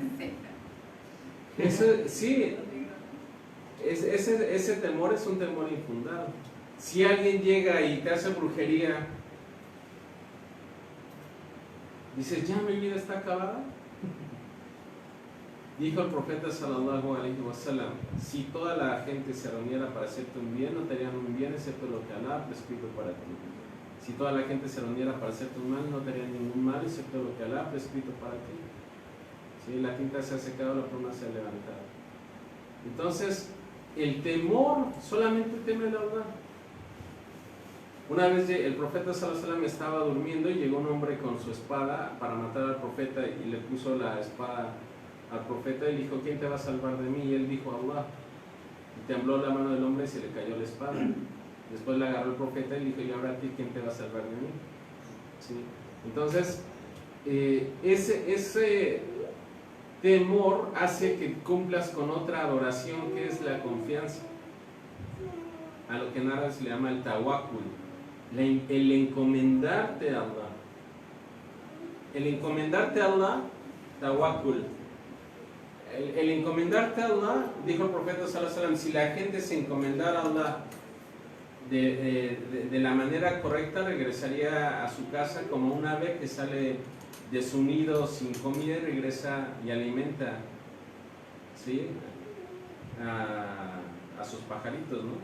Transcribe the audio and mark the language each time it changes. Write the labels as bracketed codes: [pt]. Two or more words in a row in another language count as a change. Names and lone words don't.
[es] Eso sí, ese temor es un temor infundado. Si alguien llega y te hace brujería, dices: ya mi vida está acabada. Dijo el profeta [ar] صلى الله عليه وسلم: [es] si toda la gente se reuniera para hacerte un bien, no te harían un bien excepto lo que Allah ha prescrito para ti. Si toda la gente se reuniera para hacerte un mal, no te harían ningún mal excepto lo que Allah ha prescrito para ti. ¿Sí? La tinta se ha secado, la pluma se ha levantado. Entonces, el temor solamente teme la verdad. Una vez el profeta [ar] صلى الله عليه وسلم [es] estaba durmiendo y llegó un hombre con su espada para matar al profeta, y le puso la espada al profeta y le dijo: ¿quién te va a salvar de mí? Y él dijo: Allah. Y tembló la mano del hombre y se le cayó la espada. Después la agarró el profeta y le dijo: y ahora a ti, ¿quién te va a salvar de mí? ¿Sí? Entonces, ese temor hace que cumplas con otra adoración, que es la confianza, a lo que en árabe se le llama el tawakkul, el encomendarte a Allah. El encomendarte a Allah, tawakkul. El encomendarte a Allah, dijo el profeta [ar] صلى الله عليه وسلم: [es] si la gente se encomendara a Allah de la manera correcta, regresaría a su casa como un ave que sale de su nido sin comida y regresa y alimenta, ¿sí?, a sus pajaritos, ¿no?